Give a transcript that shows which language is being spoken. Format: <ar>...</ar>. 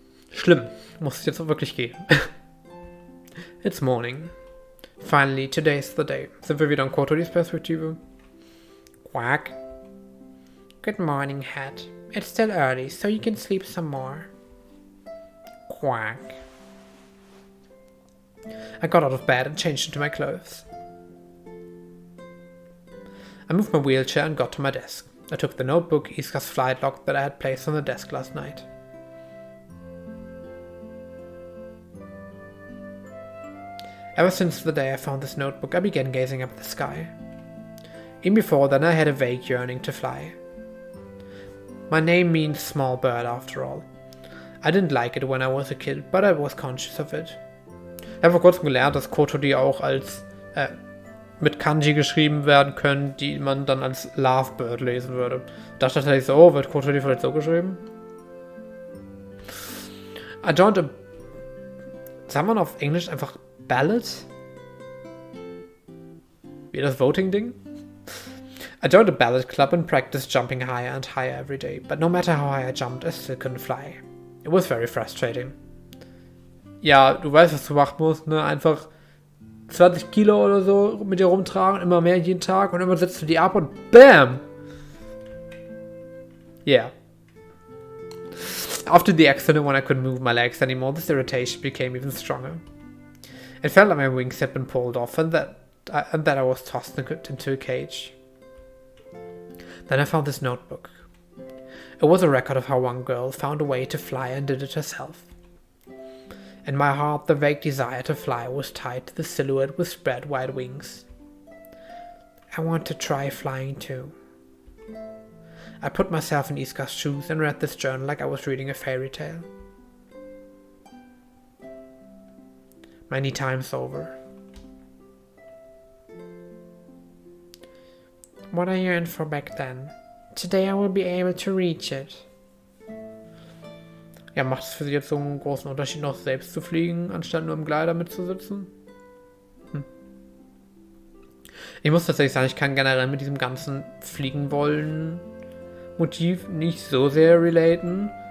<de>Schlimm. Muss es jetzt auch wirklich gehen.</de> <en>It's morning. Finally, today's the day.</en> <de>Sind wir wieder in Kotoris Perspektive?</de> <en>Quack. Good morning, Hat. It's still early, so you can sleep some more. Quack. I got out of bed and changed into my clothes. I moved my wheelchair and got to my desk. I took the notebook, Iska's flight log that I had placed on the desk last night. Ever since the day I found this notebook, I began gazing up at the sky. Even before then, I had a vague yearning to fly. My name means small bird after all. I didn't like it when I was a kid, but I was conscious of it.</en> <de>Ich habe vor kurzem gelernt, dass Kotori auch als mit Kanji geschrieben werden können, die man dann als Lovebird lesen würde. Ich dachte tatsächlich so, oh, wird Kotori vielleicht so geschrieben?</de> <en>I joined a...</en> <de>Sagt man auf Englisch einfach Ballad? Wie das Voting-Ding?</de> <en>I joined a ballad club and practiced jumping higher and higher every day, but no matter how high I jumped, I still couldn't fly. It was very frustrating.</en> <de>Ja, du weißt, was du machen musst, ne? Einfach 20 Kilo oder so mit dir rumtragen, immer mehr jeden Tag und immer setzt du die ab und BAM!</de> <en>Yeah. After the accident, when I couldn't move my legs anymore, this irritation became even stronger. It felt like my wings had been pulled off and that I was tossed into a cage. Then I found this notebook. It was a record of how one girl found a way to fly and did it herself. In my heart, the vague desire to fly was tied to the silhouette with spread wide wings. I want to try flying too. I put myself in Iska's shoes and read this journal like I was reading a fairy tale. Many times over. What I yearned for back then. Today I will be able to reach it.</en> <de>Ja, macht es für Sie jetzt so einen großen Unterschied, noch selbst zu fliegen, anstatt nur im Gleiter mitzusitzen? Ich muss tatsächlich sagen, ich kann generell mit diesem ganzen Fliegen wollen Motiv nicht so sehr relaten.</de>